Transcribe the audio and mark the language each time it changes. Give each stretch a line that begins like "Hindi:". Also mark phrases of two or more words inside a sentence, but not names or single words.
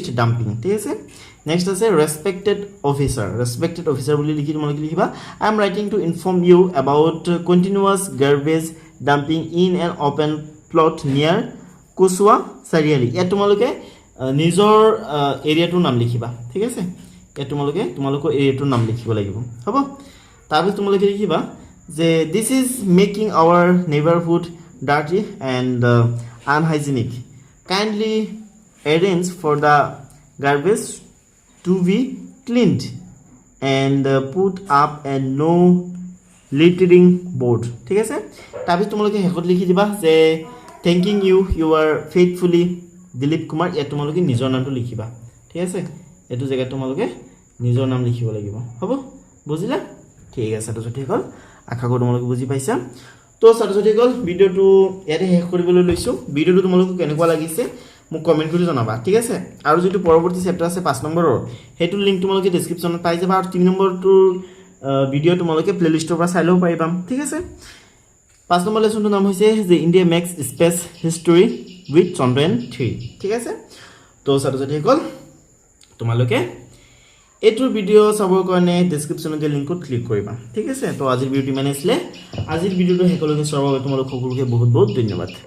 Assamese: ডাম্পিং ঠিক আছে নেক্সট আছে
English: respected officer
Assamese: বুলি লিখি তোমালোকে লিখিবা
English: I am writing to inform you about continuous garbage dumping in an open plot near Kosuwa Chariali
Assamese: ইয়াত তোমালোকে নিজৰ এৰিয়াটোৰ নাম লিখিবা ঠিক আছে ইয়াত তোমালোকৰ এৰিয়াটোৰ নাম লিখিব লাগিব হ'ব তাৰপিছত তোমালোকে লিখিবা যে
English: this is making our neighborhood dirty and unhygienic kindly arrange for the garbage to be cleaned and put up a no littering board
Assamese: ঠিক আছে তাৰপিছত তোমালোকে হেকত লিখি দিবা যে
English: thanking you are faithfully দিলীপ কুমাৰ ইয়াত
Assamese: তোমালোকে নিজৰ নামটো লিখিবা ঠিক আছে এটো জায়গাত তোমালোকে নিজৰ নাম লিখিব লাগিব হ'ব বুজিলা ঠিক আছে তো ঠিক হ'ল আশা কৰো তোমালোকে বুজি পাইছা তো ছাত্ৰ-ছাত্ৰীসকল ভিডিওটো ইয়াতে শেষ কৰিবলৈ লৈছো ভিডিওটো তোমালোকক কেনেকুৱা লাগিছে মোক কমেন্ট কৰি জনাবা ঠিক আছে আৰু যেটো পৰৱৰ্তী চেপ্টাৰ আছে 5 নম্বৰৰ হেতু লিংক তোমালোকে ডেসক্ৰিপচনত পাই যাবা আৰু 3 নম্বৰটোৰ ভিডিও তোমালোকে প্লেলিষ্টৰ পৰা চাই ল'ব পাৰিবা ঠিক আছে 5 নম্বৰ লেসনটোৰ নাম হৈছে যে ইন্ডিয়া মেক্স স্পেস হিষ্টৰী উইথ চন্দ্ৰয়ান 3 ঠিক আছে তো ছাত্ৰ-ছাত্ৰীসকল তোমালোকে এটোৰ ভিডিও চাবৰ কাৰণে ডেসক্ৰিপচনত দিয়া লিংকত ক্লিক কৰিবা ঠিক আছে তো আজিৰ ভিডিওটো মানে আছিল আজিৰ ভিডিওটো হেকলৈকে চাবৰ বাবে তোমালোক সকলোকে বহুত বহুত ধন্যবাদ